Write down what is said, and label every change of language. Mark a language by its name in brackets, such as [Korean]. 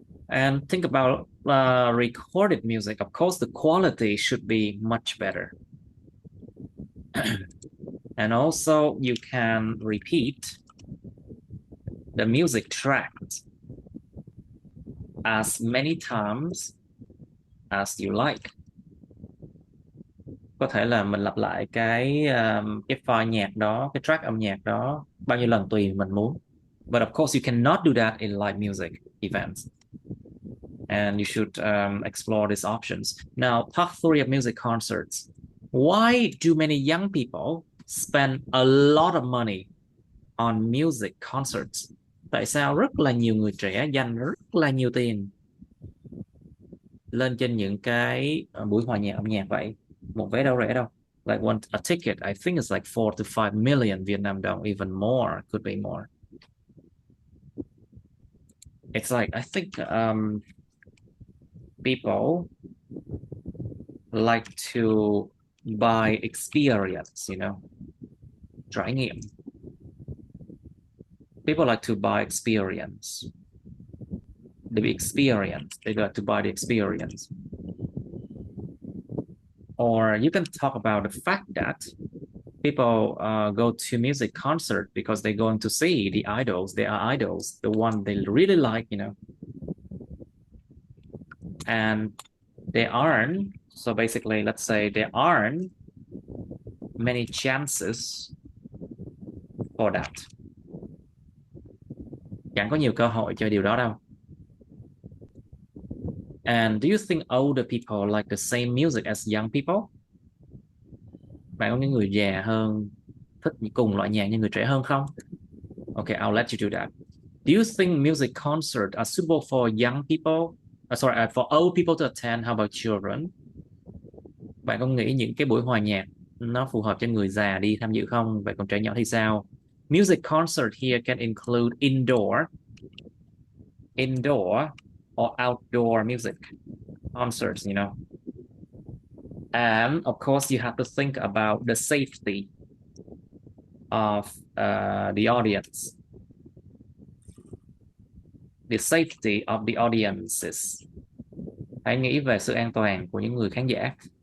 [English] And think about recorded music. Of course, the quality should be much better. And also, you can repeat the music track as many times as you like. [Vietnamese] Có thể là mình lặp lại cái file nhạc đó, cái track âm nhạc đó bao nhiêu lần tùy mình muốn. [English] But of course you cannot do that in live music events. And you should explore these options. Now, part 3 of music concerts. Why do many young people spend a lot of money on music concerts? [Vietnamese] Tại sao rất là nhiều người trẻ dành rất là nhiều tiền lên trên những cái buổi hòa nhạc âm nhạc vậy? Một vé đâu rẻ đâu. [English] Like a ticket, I think it's like 4 to 5 million Vietnam dong, even more, could be more. It's like, I think people like to buy experience, trải nghiệm. People like to buy experience. They like to buy the experience. Or you can talk about the fact that people go to music concert because they're going to see the idols. They are idols, the one they really like, and they earn. So basically, let's say they earn many chances for that. [Vietnamese] Chẳng có nhiều cơ hội cho điều đó đâu. [English] And do you think older people like the same music as young people? [Vietnamese] Bạn có những người già hơn thích cùng loại nhạc như người trẻ hơn không? [English] Okay, I'll let you do that. Do you think music concerts are suitable for young people? For old people to attend? How about children? [Vietnamese] Bạn có nghĩ những cái buổi hòa nhạc nó phù hợp cho người già đi tham dự không? Vậy còn trẻ nhỏ thì sao? [English] Music concert here can include indoor or outdoor music concerts, And of course, you have to think about the safety of the audience. The safety of the audiences. [Vietnamese] Hãy nghĩ về sự an toàn của những người khán giả.